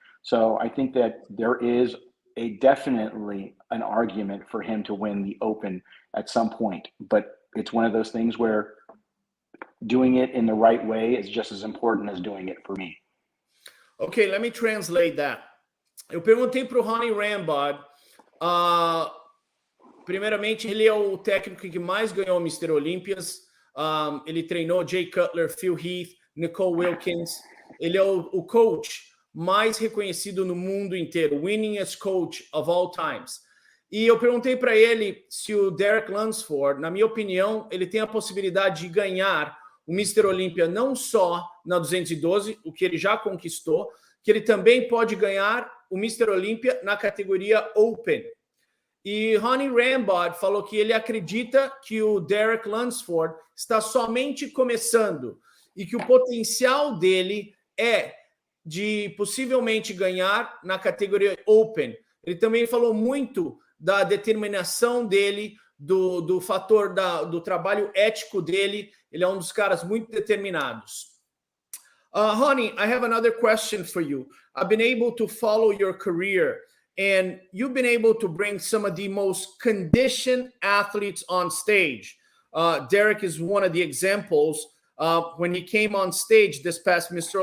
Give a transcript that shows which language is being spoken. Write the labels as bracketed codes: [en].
[en] So I think that there is definitely an argument for him to win the Open at some point, but it's one of those things where doing it in the right way is just as important as doing it for me. Okay, let me translate that. [pt] Eu perguntei para o Ronnie Rambod, primeiramente, ele é o técnico que mais ganhou o Mr. Olympias, ele treinou Jay Cutler, Phil Heath, Nicole Wilkins, ele é o coach mais reconhecido no mundo inteiro, [en] winningest coach of all times. [pt] E eu perguntei para ele se o Derek Lunsford, na minha opinião, ele tem a possibilidade de ganhar o Mr. Olympia não só na 212, o que ele já conquistou, que ele também pode ganhar o Mr. Olympia na categoria Open. E Ronnie Rambod falou que ele acredita que o Derek Lunsford está somente começando e que o potencial dele é de possivelmente ganhar na categoria Open. Ele também falou muito da determinação dele, do fator do trabalho ético dele. Ele é um dos caras muito determinados. [en] Ronnie, I have another question for you. I've been able to follow your career, and you've been able to bring some of the most conditioned athletes on stage. Derek is one of the examples. When he came on stage this past Mr.